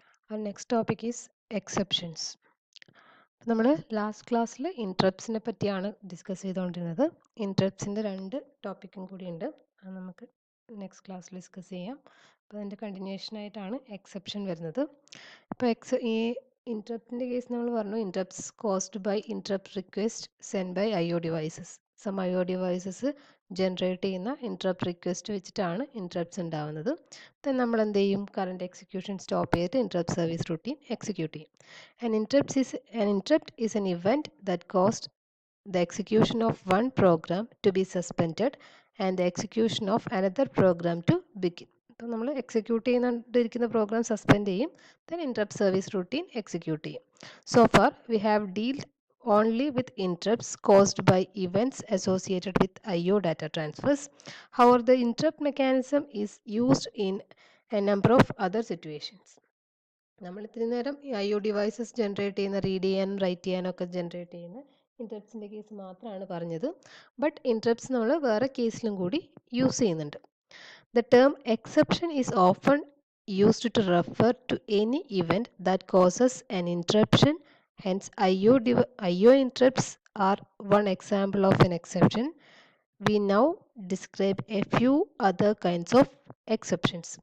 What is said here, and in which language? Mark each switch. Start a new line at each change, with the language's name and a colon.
English: Our next topic is exceptions.
Malayalam: നമ്മൾ last ക്ലാസ്സിൽ ഇൻട്രപ്റ്റ്സിനെ പറ്റിയാണ് ഡിസ്കസ് ചെയ്തുകൊണ്ടിരുന്നത്. ഇൻട്രപ്റ്റ്സിൻ്റെ രണ്ട് ടോപ്പിക്കും കൂടിയുണ്ട്, അത് നമുക്ക് നെക്സ്റ്റ് ക്ലാസ്സിൽ ഡിസ്കസ് ചെയ്യാം. അപ്പോൾ അതിൻ്റെ കണ്ടിന്യൂഷൻ ആയിട്ടാണ് എക്സെപ്ഷൻ വരുന്നത്. ഇപ്പോൾ ഈ ഇൻട്രപ്റ്റിൻ്റെ കേസ് നമ്മൾ പറഞ്ഞു,
English: Interrupts caused by interrupt request send by IO devices.
Malayalam: Some IO devices generate ചെയ്യുന്ന ഇൻട്രപ്റ്റ് റിക്വസ്റ്റ് വെച്ചിട്ടാണ് ഇൻട്രപ്റ്റ്സ് ഉണ്ടാവുന്നത്. ദെൻ നമ്മൾ എന്ത് ചെയ്യും, കറണ്ട് എക്സിക്യൂഷൻ സ്റ്റോപ്പ് ചെയ്തിട്ട് ഇൻട്രപ്റ്റ് സർവീസ് റൂട്ടീൻ എക്സിക്യൂട്ട് ചെയ്യും.
English: An interrupt is an event that caused the execution of one program to be suspended and the execution of another program to begin.
Malayalam: അപ്പോൾ നമ്മൾ execute ചെയ്തുകൊണ്ടിരിക്കുന്ന programme suspend ചെയ്യും, then interrupt service routine execute ചെയ്യും.
English: So far we have dealt only with interrupts caused by events associated with IO data transfers. However, the interrupt mechanism is used in a number of other situations.
Malayalam: നമ്മൾ ഇത്തിരി നേരം IO devices generate ചെയ്യുന്ന, read ചെയ്യാനും right ചെയ്യാനും ഒക്കെ generate ചെയ്യുന്ന ഇൻട്രപ്റ്റ്സിൻ്റെ case മാത്രമാണ് പറഞ്ഞത്. ബട്ട് ഇൻട്രപ്റ്റ്സ് നമ്മൾ വേറെ കേസിലും കൂടി യൂസ് ചെയ്യുന്നുണ്ട്.
English: The term exception is often used to refer to any event that causes an interruption. Hence, IO interrupts are one example of an exception. We now describe a few other kinds of exceptions.